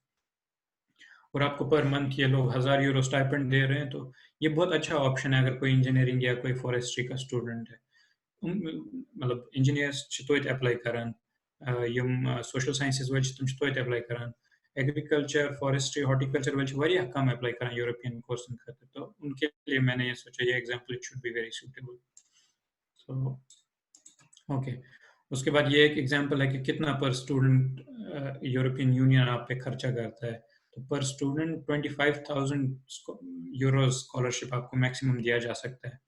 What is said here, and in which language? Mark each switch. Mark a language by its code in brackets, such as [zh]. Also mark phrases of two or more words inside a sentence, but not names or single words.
[hi] और आपको [en] per month [hi] ये लोग 1000 यूरो स्टाइपेंड दे रहे हैं, तो ये बहुत अच्छा ऑप्शन है अगर कोई इंजीनियरिंग या कोई फॉरेस्ट्री का स्टूडेंट है। [ks] मतलब इंजीनियर्स छ तोइत अप्लाई करन, यम [en] social sciences [ks] वल छ तुम छ तोइत अप्लाई करन, एग्रीकल्चर, फॉरेस्ट्री, हॉर्टिकल्चर वल छ वारिया कम अप्लाई करन यूरोपियन कोर्सन खातिर। [hi] तो उनके लिए मैंने ये सोचा ये एग्जांपल [en] it should be very suitable. so okay, [hi] उसके बाद ये एक एग्जांपल है कि कितना [en] per student [hi] यूरोपियन यूनियन आप पे खर्चा करता है। तो [en] per student [hi] 25,000 यूरो स्कॉलरशिप आपको मैक्सिमम दिया जा सकता है।